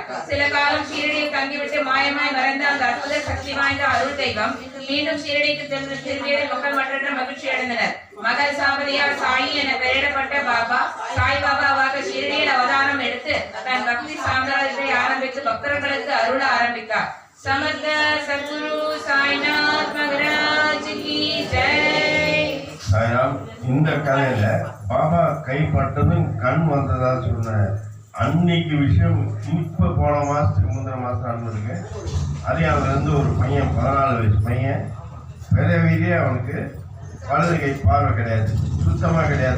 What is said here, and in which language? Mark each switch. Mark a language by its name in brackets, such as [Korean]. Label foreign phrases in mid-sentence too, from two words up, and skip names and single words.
[Tamil] சில காலம் ஷீரடியில் தங்கிவிட்டு மாயமாய் மறைந்த அந்த அற்புத சக்தி வாய்ந்த அருள் தெய்வம் மீண்டும் ஷீரடிக்கு திரும்பியதில் மக்கள் மற்றற்ற மகிழ்ச்சி அடைந்தனர். மகர்சாவதியார் சாயி என பெயரிடப்பட்ட பாபா சாய் பாபாவாக ஷீரடியில் அவதாரம் எடுத்து தன் பக்தி சாம்ராஜ்யத்தை ஆரம்பித்து பக்தர்களுக்கு அருள ஆரம்பித்தார். [Hindi] समर्थ सद्गुरु साईनाथ महाराज की जय. [Tamil] சாய்ராம். இந்த கதையில பாபா கைப்பட்டதும் கண் வந்ததா சொன்ன அன்னைக்கு விஷயம் இப்ப போன மாசத்துக்கு முந்தின மாசம் நடந்திருக்கு. அதே அவன் இருந்து ஒரு பையன் 14 வயசு பையன் பிறவிலே அவனுக்கு வலது கை பார்வை கிடையாது, சுத்தமா கிடையாது.